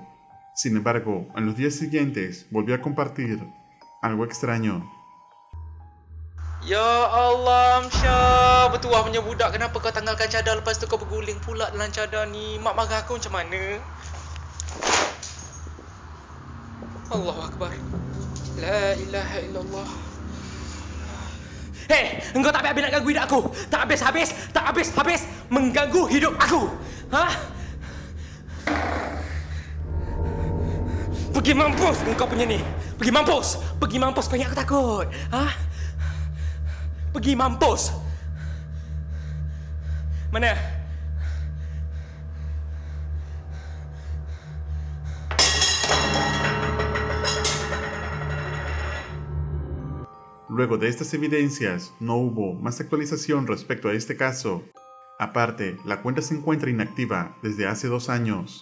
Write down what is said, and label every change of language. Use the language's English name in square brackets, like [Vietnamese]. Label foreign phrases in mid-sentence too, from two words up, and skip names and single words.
[Spanish] Sin embargo, en los días siguientes volvió a compartir algo extraño. [Arabic] Ya Allah, [Malay] Amsyah, bertuah punya budak, kenapa kau tanggalkan cadar lepas tu kau berguling pula dalam cadar ni? Mak marah aku macam mana? [Arabic] Allahu Akbar. La ilaha illallah. [Malay] Hei, engkau tak habis nak ganggu hidup aku. Tak habis mengganggu hidup aku. Ha? Pergi mampus engkau punya ni. Pergi mampus. Kau ingat aku takut. Ha? Pergi mampus. Mana? [Spanish] Luego de estas evidencias, no hubo más actualización respecto a este caso. Aparte, la cuenta se encuentra inactiva desde hace 2 años.